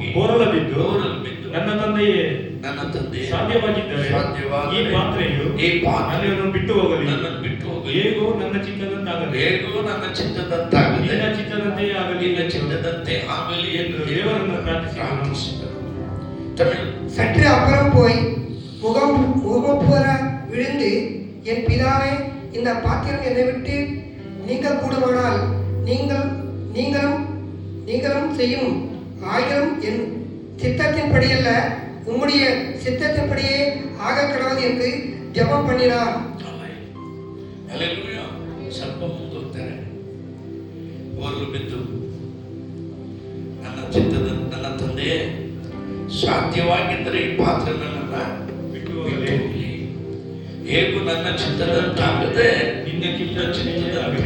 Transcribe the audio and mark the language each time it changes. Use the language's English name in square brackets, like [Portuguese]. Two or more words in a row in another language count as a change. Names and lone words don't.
[Kannada] ಬೋರಲು ಬಿದ್ದು ನನ್ನ ತಂದೆಯೇ ಸಾಧ್ಯವಾಗಿದ್ದರೆ ಈ ಪಾತ್ರೆಯು ನನ್ನನ್ನು ಬಿಟ್ಟು ಹೋಗಲಿ, ಹೇಗೋ ನನ್ನ ಚಿತ್ತದಂತಾಗಲಿ, ನಿನ್ನ ಚಿತ್ತದಂತೆ ಆಗಲಿ ಎಂದು ದೇವರನ್ನು ಪ್ರಾರ್ಥಿಸಿದರು. [Tamil] சற்று அப்புறம் போய் முகப்புற விழுந்து, என் பிதாவே, இந்த பாத்திரம் என்னை விட்டு நீங்க கூடுமானால் நீங்களும் செய்யும் ஆயிரம் என் சித்தத்தின்படியல்ல உம்முடைய சித்தத்தின்படியே ஆக கடவுள் என்று ஜெபம் பண்ணினார். [Kannada] ಸ್ವಲ್ಪ ಮುಂದೆ ಹೋಗ್ತಾರೆ. ಓರ್ಲು ಬಿದ್ದು ನನ್ನ ತಂದೆ ಸಾಧ್ಯವಾಗಿದ್ದರೆ ಈ ಪಾತ್ರ ನನ್ನನ್ನ ಬಿಟ್ಟು ಹೋಗಲಿ, ಹೇಗೂ ನನ್ನ ಚಿತ್ತದಂತಾಗದೆ ನಿನ್ನ ಚಿತ್ತದಂತಾಗಲಿ.